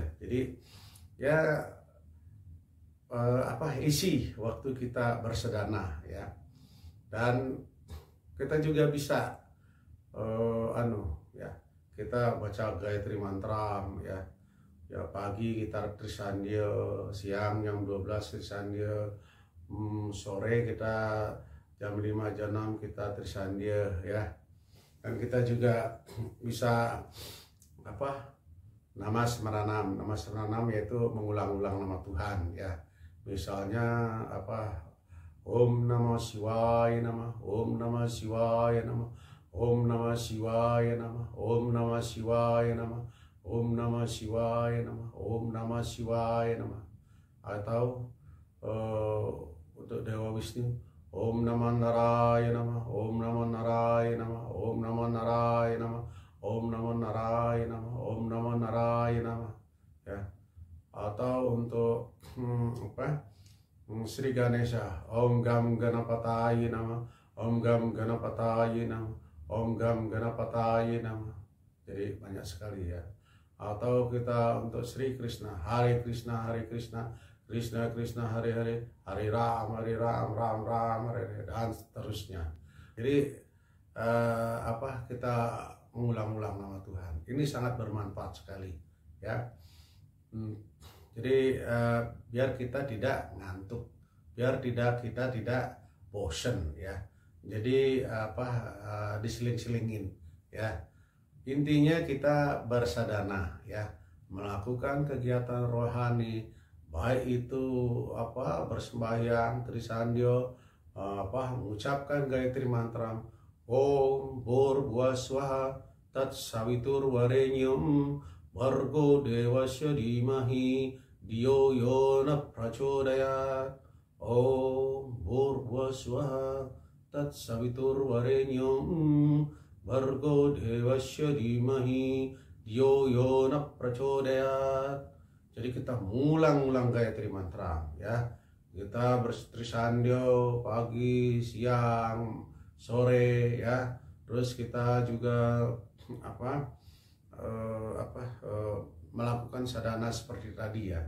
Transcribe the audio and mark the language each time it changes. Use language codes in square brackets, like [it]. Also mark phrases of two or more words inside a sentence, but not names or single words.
[id] Jadi ya isi waktu kita bersedana ya. Dan kita juga bisa ya, kita baca Gayatri Mantram ya. Ya pagi kita Trisandya, siang jam 12 Trisandya, sore kita jam 5 jam 6 kita Trisandya ya. Dan kita juga bisa nama Smaranam yaitu mengulang-ulang nama Tuhan ya. [sa] Misalnya Om Namah Shivaya Namah, Om Namah Shivaya Namah, Om Namah Shivaya Namah, Om Namah Shivaya Namah, Om Namah Shivaya Namah, Om Namah Shivaya Namah. [id] Atau untuk Dewa Wisnu, [sa] Om Namah Narayana Namah, Om Namah Narayana Namah, Om Namah Narayana Namah, Om Namah Narayana Namah, Om Namah Narayana Namah ya. [id] Atau untuk Sri Ganesha, [sa] Om Gam Ganapataye Namah, Om Gam Ganapataye Namah, Om Gam Ganapataye Namah. [id] Jadi banyak sekali ya. Atau kita untuk Sri Krishna, [sa] Hare Krishna, Hare Krishna, Krishna Krishna, Hare Hare, Hare Ram, Ram Ram, Hare Hare, [id] dan seterusnya. Jadi kita mengulang-ulang nama Tuhan. Ini sangat bermanfaat sekali ya. Jadi biar kita tidak ngantuk, biar kita tidak bosen ya. Jadi diseling-selingin ya. Intinya kita bersadana ya, melakukan kegiatan rohani, baik itu bersembahyang, Trisandya, mengucapkan Gayatri Mantram, [sa] Om Bhurvuvah Swaha Tat Savitur Varenyam Bhargo Devasya Dhimahi Dhiyo Yo Na Prachodayat. Om Bhurvuvah Swaha Tat Savitur Varenyam Bhargo Devasya Dhimahi Dhiyo Yo Na Prachodayat. [id] Jadi kita ngulang-ulang Gayatri Mantra ya. Kita bertrisandya pagi, siang, sore ya. Terus kita juga melakukan sadhana seperti tadi ya.